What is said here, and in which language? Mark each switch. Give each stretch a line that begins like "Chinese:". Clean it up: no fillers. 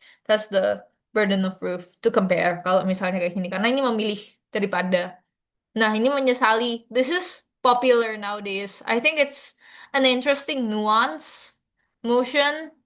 English: That's the burden of proof to compare.
Indonesian: Kalau misalnya kayak gini karena ini memilih daripada. Nah, ini menyesali.
English: This is popular nowadays. I think it's an interesting nuance motion.